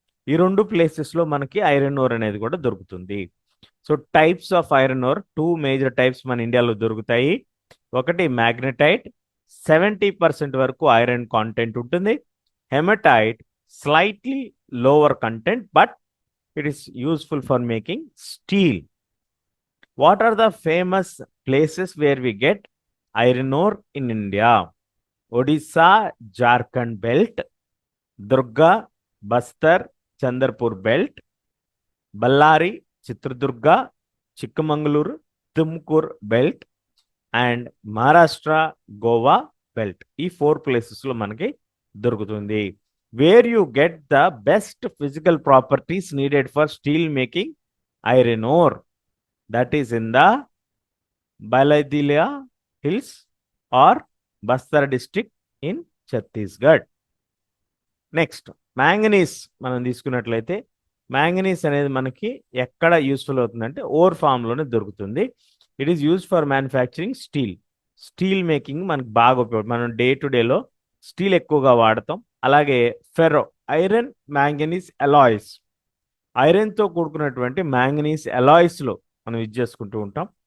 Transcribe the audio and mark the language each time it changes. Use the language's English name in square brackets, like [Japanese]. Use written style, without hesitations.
[Telugu] ఈ 2 ప్లేసెస్లో మనకి ఐరన్ ఓర్ అనేది కూడా దొరుకుతుంది. [English] so types of iron ore, [Telugu] 2 major types మన ఇండియాలో దొరుకుతాయి. ఒకటి మ్యాగ్నటైట్, 70% వరకు ఐరన్ కాంటెంట్ ఉంటుంది. [English] Haematite, slightly lower content but it is useful for making steel. What are the famous places where we get iron ore in India? Odisha, Jharkhand belt, Durga, Bastar, Chandarpur belt, Ballari, Chitradurga, Chikmagaluru, Tumkur belt, and Maharashtra, Goa belt. [Telugu] ఈ 4 ప్లేసెస్లో మనకి దొరుకుతుంది. [English] Where you get the best physical properties needed for steel making iron ore? That is in the Bailadila Hills or Bastar district in Chhattisgarh. [Telugu] Next manganese మనం తీసుకున్నట్లయితే, manganese అనేది మనకి ఎక్కడ useful అవుతుందంటే ఓర్ ఫామ్లోనే దొరుకుతుంది. [English] It is use for manufacturing steel. [Telugu] Steel making మనకి బాగా ఉపయోగపడుతుంది. మనం డే టు డేలో స్టీల్ ఎక్కువగా వాడతాం. అలాగే ఫెర్రో, ఐరన్ మ్యాంగనీస్ అలాయ్స్, ఐరన్తో కూడుకున్నటువంటి మ్యాంగనీస్ అలాయ్స్లో మనం ఇది చేసుకుంటూ ఉంటాం.